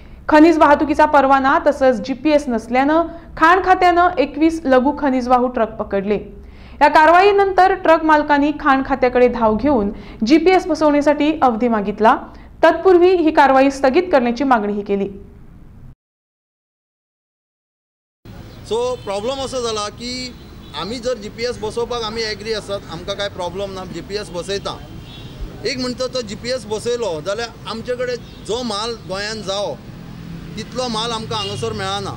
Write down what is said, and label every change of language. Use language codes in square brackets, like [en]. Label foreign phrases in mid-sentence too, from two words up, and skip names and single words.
[mr] खनिज वाहतुकीचा परवाना तसंच GPS नसल्यानं खाण खात्यानं 21 लघु खनिज वाहू ट्रक पकडले। या कारवाईनंतर ट्रक मालकांनी खाण खात्याकडे धाव घेऊन GPS बसवण्यासाठी अवधी मागितला। तत्पूर्वी ही कारवाई स्थगित करण्याची मागणीही केली। [kok] सो प्रॉब्लेम असो जाला की आम्ही जर GPS बसोवपाक आम्ही एग्री आसात, आमकां काय प्रॉब्लेम ना, GPS बसयता। एक म्हणटा तो GPS बसयलो जाल्यार आमचे कडेन जो माल गोंयान जावो तितलो माल आमकां हांगासर मेळना।